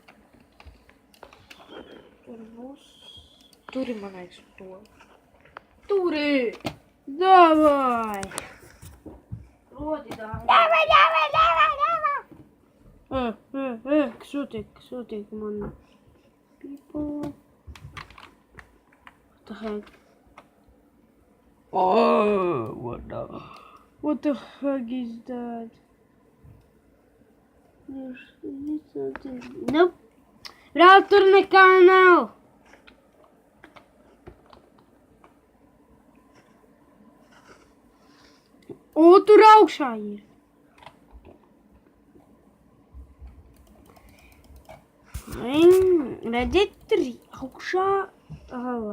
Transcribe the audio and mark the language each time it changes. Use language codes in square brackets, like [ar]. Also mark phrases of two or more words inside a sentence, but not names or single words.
[lv] Tur būs. Tur ir manais to. Tur ir. Davai! Rodi dāvā. Sūtiek man. [en] People. What the heck? Oh, What the heck is that? There's something. Nope. [lv] Brāl, tur nekā nav. O, tur augšā ir. Redziet, tur augšā ala.